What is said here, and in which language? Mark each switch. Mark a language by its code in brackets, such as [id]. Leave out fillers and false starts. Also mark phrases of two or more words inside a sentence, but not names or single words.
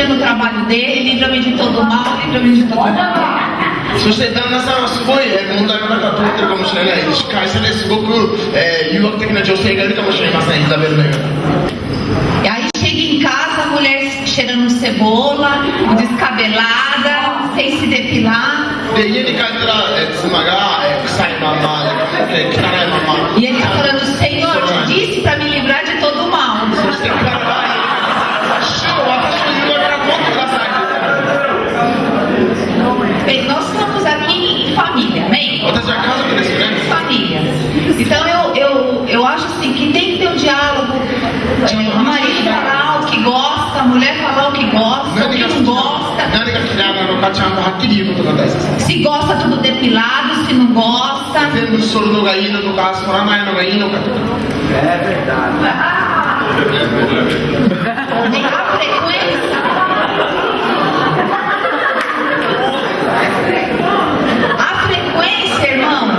[pt] trabalho dele, livra-me de todo mal, livra-me de todo mal. [ja] そして旦那さんはすごい問題の中を通ってるかもしれないし、会社ですごく誘惑的な女性がいるかもしれません、イザベルのように。 [pt] E aí chega em casa, a mulher cheirando cebola, descabelada, sem se depilar. [ja] で家に帰ったら妻が臭いまま、汚いまま。 [pt] E ele está falando, Senhor, te disse para me livrar de todo mal. [ja] そして彼は主を私の誘惑から取ってください。 [pt] Bem, nós estamos aqui em família, amém? [ja] 私は家族ですよね。 [pt] Família. Então eu acho assim que tem que ter um diálogo. O marido falar o que gosta, a mulher falar o que gosta, o que não gosta. [ja] 何が嫌いなのかちゃんとはっきり言うことが大切。 [pt] Se gosta tudo depilado, se não gosta. [ja] 全部剃るのがいいのとか剃らないのがいいのかとか。 [pt] Nem a frequência. A frequência, irmãos.